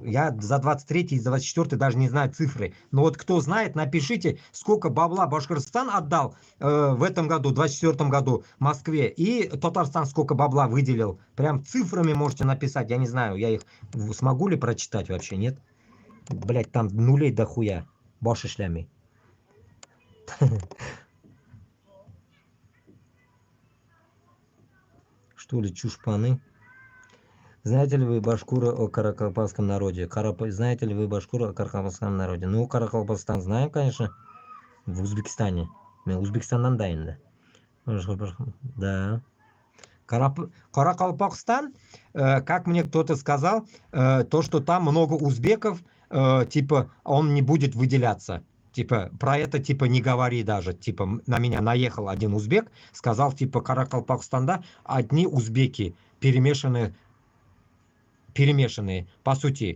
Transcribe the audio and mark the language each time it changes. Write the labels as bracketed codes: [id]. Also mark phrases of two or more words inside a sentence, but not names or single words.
[ru] Я за 23 и за 24 даже не знаю цифры. Но вот кто знает, напишите, сколько бабла Башкортостан отдал в этом году, в 24 году Москве. И Татарстан сколько бабла выделил. Прям цифрами можете написать, я не знаю, я их смогу ли прочитать вообще, нет? Блять, там нулей дохуя. [uz] Bosh ishlamay. [ru] Что ли, чушпаны? Знаете ли вы башкуры о каракалпакском народе? Знаете ли вы башкуры о каракалпакском народе? Ну, Каракалпакстан знаем, конечно. В Узбекистане. [kaa] Мен Узбекистаннан да енді. [ru] Да. Каракалпакстан, как мне кто-то сказал, то, что там много узбеков, типа, он не будет выделяться. Типа, про это, типа, не говори даже. Типа, на меня наехал один узбек, сказал, типа, Каракалпакстанда одни узбеки, перемешанные, по сути.